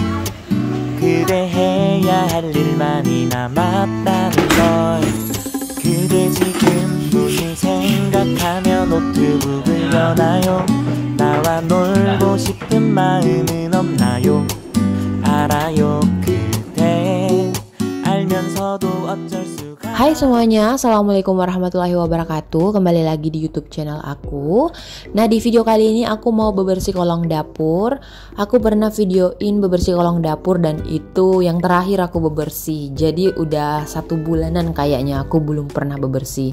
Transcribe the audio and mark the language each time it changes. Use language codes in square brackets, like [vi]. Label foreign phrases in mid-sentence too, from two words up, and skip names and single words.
[ko] 그대 해야 할 일만이 남았다는 걸. 그대 지금 무슨 생각하며 노트북을 여나요? 나와 놀고 싶은 마음은 없나요? 알아요. 그대 알면서도 어쩔 수가. [id] Hai semuanya, [ar] السلام عليكم ورحمة الله وبركاته. [id] Kembali lagi di YouTube channel aku. Nah, di video kali ini aku mau bebersih kolong dapur. Aku pernah videoin bebersih kolong dapur dan itu yang terakhir aku bebersih. Jadi udah 1 bulanan kayaknya aku belum pernah bebersih.